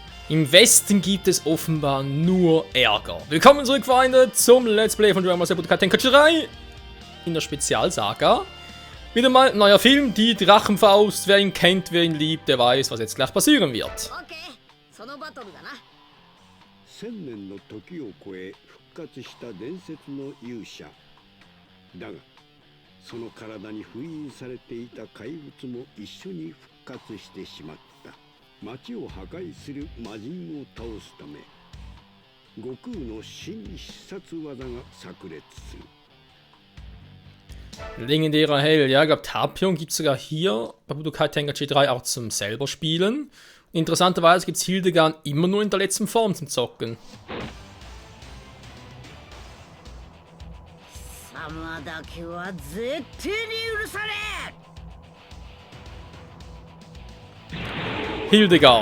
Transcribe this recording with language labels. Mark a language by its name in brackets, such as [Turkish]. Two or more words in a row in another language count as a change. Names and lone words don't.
[German] Im Westen gibt es offenbar nur Ärger. Willkommen zurück, Freunde, zum [English] Let's Play [German] von Dragon Ball Z Budokai Tenkaichi 3 in der Spezialsaga. Wieder mal ein neuer Film, die Drachenfaust. Wer ihn kennt, wer ihn liebt, der weiß, was jetzt gleich passieren wird. [Japanese] 1000 年の時を超え復活した伝説の勇者だが、その体に封印されていた怪物も一緒に復活してしまった。町を破壊する魔人を倒すため、悟空の新必殺技が炸裂する。 [German] Legendärer Held, ja, ich glaube Tapion gibt es sogar hier bei Budokai Tenkaichi 3 auch zum selber spielen. Interessanterweise gibt es Hildegard immer nur in der letzten Form zum Zocken. Hildegard.